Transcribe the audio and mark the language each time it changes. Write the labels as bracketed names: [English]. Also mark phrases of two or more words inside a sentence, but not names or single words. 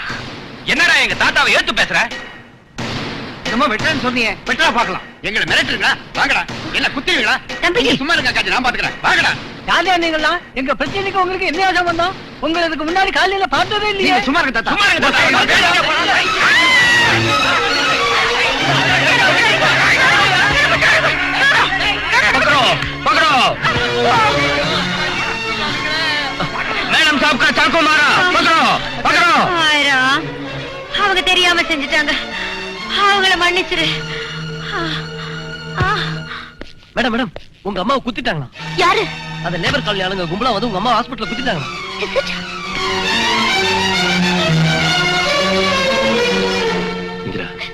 [Tamil] என்னடா எங்க தாத்தாவை ஏத்து பேசுற? நம்ம வெட்டறன்னு சொன்னீங்க. வெட்டறா பார்க்கலாம். எங்களை மிரட்டுறீங்களா? வாங்கடா. என்ன குத்துவீங்களா? தம்பி சும்மா இருங்க காஜி, நான் பாத்துக்கிறேன். வாங்கடா. யாரா நீங்களா? எங்க பிரச்சனைக்கு உங்களுக்கு என்ன சம்பந்தம்? உங்களுக்கு முன்னாடி காலையில பார்த்ததே இல்லையே. நீங்க சும்மா இருங்க தாத்தா. சும்மா இருங்க தாத்தா. [Hindi] पकड़ो पकड़ो मैडम साहब का चाकू मारा पकड़ो पकड़ो [Tamil] அவங்க தெரியாம செஞ்சுட்டாங்க, அவங்கள மன்னிச்சிரு. மேடம் மேடம் உங்க அம்மாவை குத்திட்டாங்களா? யாரு? அந்த [English] labour colony [Tamil] ஆளுங்க கும்பலா வந்து உங்க அம்மா ஹாஸ்பிடல்ல குத்திட்டாங்க. இந்திரா,